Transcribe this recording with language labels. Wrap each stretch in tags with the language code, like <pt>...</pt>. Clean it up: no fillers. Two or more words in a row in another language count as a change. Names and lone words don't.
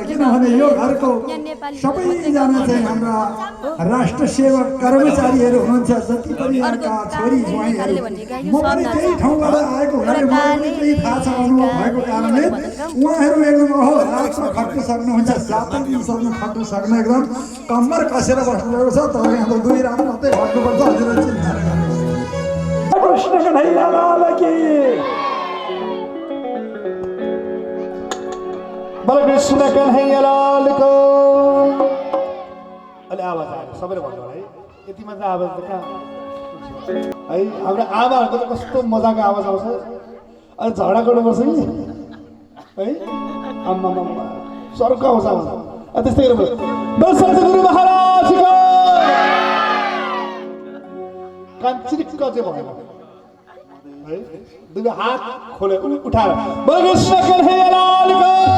<ne>किनभने यो घरको सबैजना चाहिँ हाम्रा राष्ट्र सेवक कर्मचारीहरू हुनुहुन्छ, जति पनि यहाँका छोरी ज्वाइँहरू। म पनि त्यही ठाउँबाट आएको हुनाले मलाई पनि त्यही थाहा छ, अनुभव भएको कारणले उहाँहरू एकदम रातमा खट्न सक्नुहुन्छ, 7 दिनसम्म खट्न सक्ने एकदम कम्मर कसेर बस्नुभएको छ। तर यहाँ त 2 रात मात्रै खट्नुपर्छ, हजुरले चिन्ता गर्नुहोस्।</ne> <hi>कृष्ण कन्हैया लाल की, बोल कृष्ण कन्हैया लाल को।</hi> <ne>अलि आवाज आयो सबैले भन्नु है, यति मात्र आवाज त कहाँ है। हाम्रो आमाहरूको त कस्तो मजाको आवाज आउँछ। अनि झगडा गर्नुपर्छ कि है आम्मा स्वर्ग आउँछ त्यस्तै गरेर गुरु महाराजको काञ्चिरिक्क चाहिँ भयो है दुई हात खोले उठाएर कृष्ण कन्हैयालालको</ne>